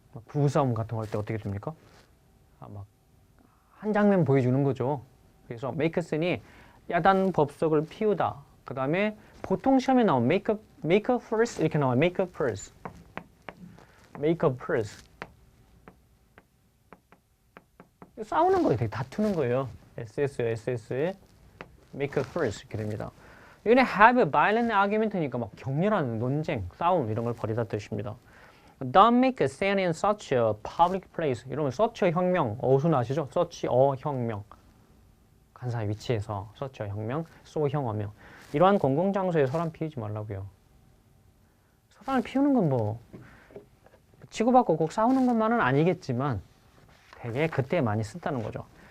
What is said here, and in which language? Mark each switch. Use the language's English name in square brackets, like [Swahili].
[Korean] 부부싸움 같은 거 할 때 어떻게 됩니까? 막 한 장면 보여주는 거죠. 그래서 [English] make a scene [Korean] 이 야단 법석을 피우다. 그 다음에 보통 시험에 나온 [English] make a fuss [Korean] 이렇게 나와요. [English] make a fuss. make a fuss. [Korean] 싸우는 거예요. 되게 다투는 거예요. SS요, SS에 [English] make a fuss [Korean] 이렇게 됩니다. 여기는 [English] have a violent argument [Korean] 니까 막 격렬한 논쟁, 싸움 이런 걸 벌이다 뜻입니다. [English] Don't make a scene in such a public place. [Korean] 이러면 such a 혁명, 어순 아시죠? such a 혁명. 간사의 위치에서 such a 혁명, so 혁어명. 이러한 공공장소에 소란 피우지 말라고요. 소란을 피우는 건 뭐 치고받고 꼭 싸우는 것만은 아니겠지만 되게 그때 많이 쓴다는 거죠.